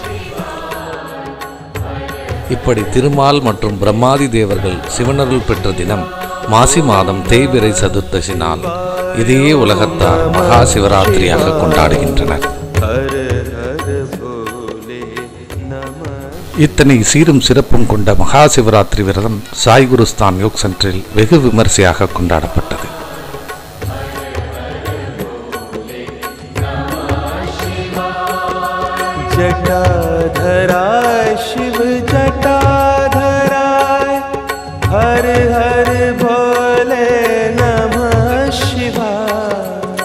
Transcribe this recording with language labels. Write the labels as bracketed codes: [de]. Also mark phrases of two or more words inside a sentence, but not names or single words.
[ta] இப்படி திருமால் மற்றும் பிரம்மாதி தேவர்கள் சிவனருள் பெற்ற தினம் மாசி மாதம் தேய்பிறை சதுர்த்தசி நாள். இதையே உலகத்தார் மகா சிவராத்திரியாக கொண்டாடுகின்றனர். [sa] हर हर भोले नम [ta] இத்தனை சீரும் சிறப்பும் கொண்ட மகா சிவராத்திரி விரதம் சாய் குருஸ்தான் யோக் சென்டரில் வெகு விமர்சையாக கொண்டாடப்பட்டது. [sa] जटाधराय शिव जटाधराय हर हर भोले नमः शिवाय।